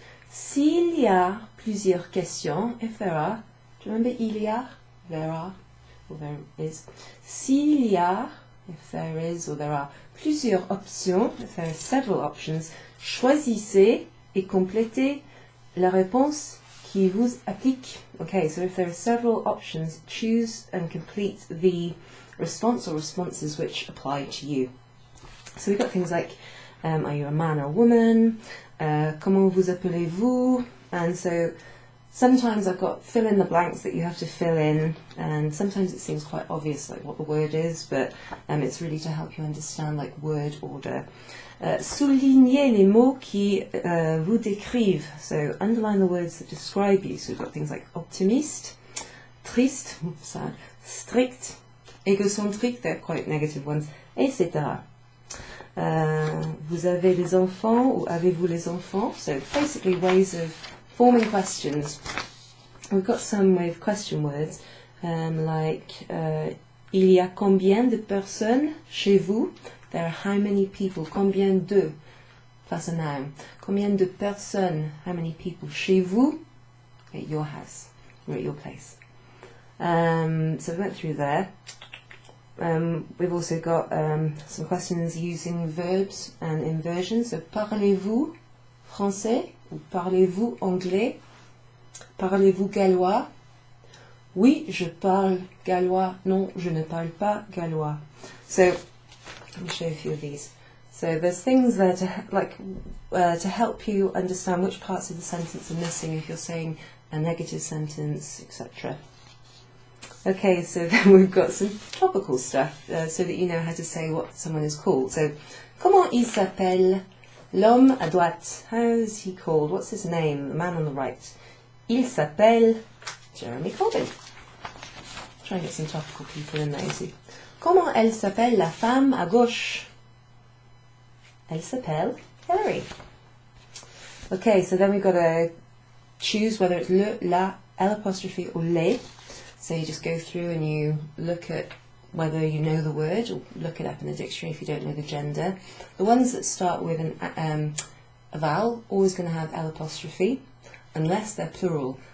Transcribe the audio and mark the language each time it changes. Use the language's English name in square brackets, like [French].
[English] S'il y a plusieurs questions, if there are, do you remember il y a, there are, or there is, s'il y a, if there is or there are, plusieurs options, if there are several options, choisissez et complétez la réponse qui vous applique. Okay, so if there are several options, choose and complete the response or responses which apply to you. So we've got things like, are you a man or a woman? [French] Comment vous appelez-vous? [English] And so sometimes I've got fill in the blanks that you have to fill in, and sometimes it seems quite obvious like what the word is, but it's really to help you understand like word order. Soulignez les mots qui vous décrivent, so underline the words that describe you. So we've got things like optimiste, triste, sad, strict, égocentrique, they're quite negative ones, etc. [French] Vous avez des enfants ou avez-vous les enfants? [English] So basically ways of forming questions. We've got some with question words, like il y a combien de personnes chez vous? There are how many people? [French] Combien de? Plus a noun. Combien de personnes? How many people? Chez vous? [English] At your house, or at your place. So we went through there. We've also got some questions using verbs and inversions. [French] So parlez-vous français? Ou parlez-vous anglais? Parlez-vous gallois? Oui, je parle gallois. Non, je ne parle pas gallois. [English] So let me show you a few of these. So there's things there to help you understand which parts of the sentence are missing if you're saying a negative sentence, etc. Okay, so then we've got some topical stuff so that you know how to say what someone is called. [French] So, comment il s'appelle? L'homme à droite. [English] How's he called? What's his name? The man on the right. [French] Il s'appelle Jeremy Corbyn. [English] Try and get some topical people in there, you see. [French] Comment elle s'appelle la femme à gauche? Elle s'appelle Hillary. [English] Okay, so then we've got to choose whether it's le, la, L apostrophe or les. So you just go through and you look at whether you know the word, or look it up in the dictionary if you don't know the gender. The ones that start with a vowel, always going to have L apostrophe, unless they're plural.